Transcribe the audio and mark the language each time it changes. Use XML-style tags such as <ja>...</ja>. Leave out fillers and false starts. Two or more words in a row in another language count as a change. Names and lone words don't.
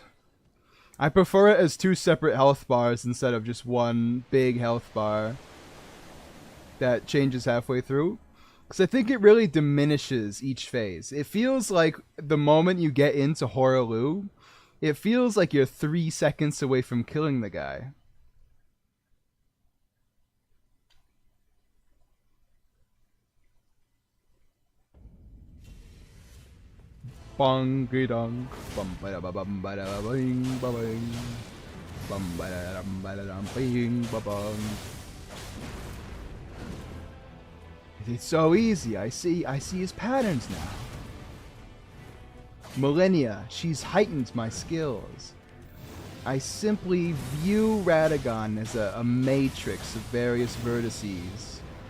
<en>I prefer it as two separate health bars instead of just one big health bar that changes halfway through. Because I think it really diminishes each phase. It feels like the moment you get into Horaloo, it feels like you're 3 seconds away from killing the guy. Bong dong bum ba da ba bum ba da ba bing ba bing bum ba da dum ba da dum bing ba bong. It's so easy. I see his patterns now. Millennia, she's heightened my skills. I simply view Radagon as a matrix of various vertices.</en>